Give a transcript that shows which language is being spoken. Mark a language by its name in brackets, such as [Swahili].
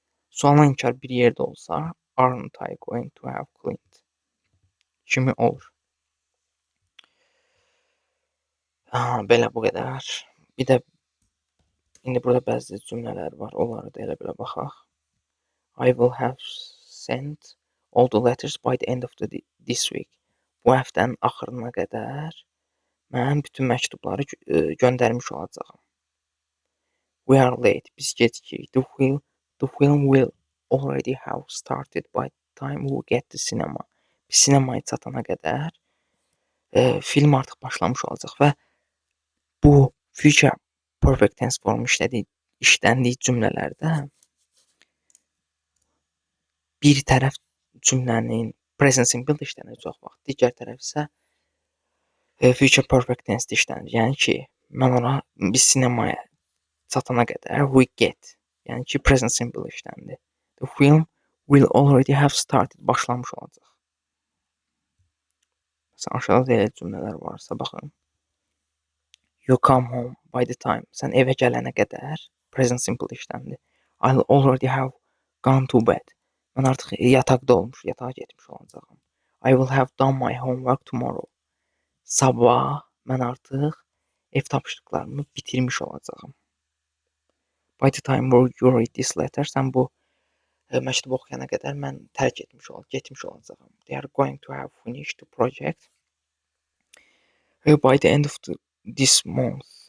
[Azerbaijani] Sualın inkar bir yerdə olsa [English] aren't I going to have cleaned [Azerbaijani] kimi olur. Belə bu qədər. Bir də indi burada bəzi cümlələr var. Onları da elə belə baxaq. [English] I will have sent all the letters by the end of this week. [Azerbaijani] Bu həftənin axırına qədər mən bütün məktubları göndərmiş olacağam. [English] We are late. [Azerbaijani] Biz gecikirik. [English] The film will already have started by the time we get to cinema. [Azerbaijani] Biz sinemaya çatana qədər film artıq başlamış olacaq və bu future perfect tense formu işləndiyi cümlələrdə bir tərəf cümlənin present simple işlənir çox vaxt, digər tərəf isə future perfect tense işlənir. Yəni ki, biz sinemaya çatana qədər [English] we get, [Azerbaijani] yəni ki, present simple işləndi. [English] The film will already have started, [Azerbaijani] başlamış olacaq. Məsələn, aşağıda elə cümlələr varsa, baxın. [English] You come home by the time, [Azerbaijani] sən evə gələnə qədər present simple işləndi. [English] I'll already have gone to bed. [Azerbaijani] Mən artıq yataqda yatağa getmiş olacağam. [English] I will have done my homework tomorrow. [Azerbaijani] Sabah mən artıq ev tapşırıqlarımı bitirmiş olacağam. [English] By the time you read this letter, [Azerbaijani] sən bu məktubu oxuyana qədər mən getmiş olacağam. [English] They are going to have finished the project by the end of this month.